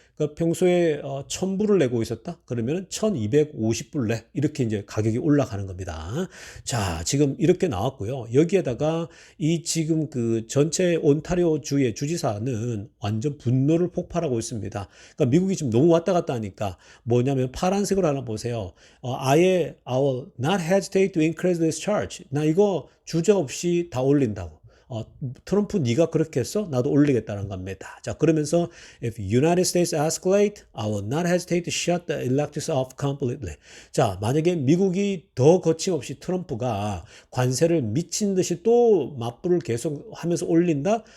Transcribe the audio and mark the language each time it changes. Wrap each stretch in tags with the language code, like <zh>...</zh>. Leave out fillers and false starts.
<ko>그러니까 평소에 1,000불을 내고 있었다? 그러면 1,250불 내. 이렇게 이제 가격이 올라가는 겁니다. 자, 지금 이렇게 나왔고요. 여기에다가 이 지금 그 전체 온타리오 주의 주지사는 완전 분노를 폭발하고 있습니다. 그러니까 미국이 지금 너무 왔다 갔다 하니까 뭐냐면 파란색으로 하나 보세요. 아예</ko> <en>I will not hesitate to increase this charge.</en> <ko>나 이거 주저없이 다 올린다고. 트럼프 네가 그렇게 했어? 나도 올리겠다는 겁니다. 자, 그러면서</ko> <en>if United States escalate, I will not hesitate to shut the electrics off completely.</en> <ko>자, 만약에 미국이 더 거침없이 트럼프가 관세를 미친 듯이 또 맞불을 계속 하면서 올린다?</ko>